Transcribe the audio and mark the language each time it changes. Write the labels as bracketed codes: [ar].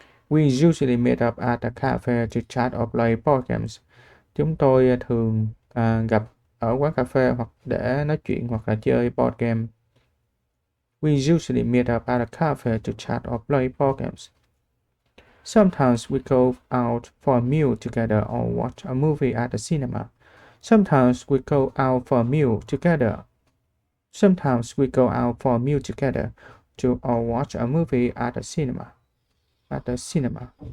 [en] We usually meet up at a cafe to chat or play board games. [vi] Chúng tôi thường gặp ở quán cà phê hoặc để nói chuyện hoặc là chơi board game. [en] We usually meet up at a cafe to chat or play board games. Sometimes we go out for a meal together or watch a movie at the cinema. Sometimes we go out for a meal together. Sometimes we go out for a meal together or watch a movie at the cinema.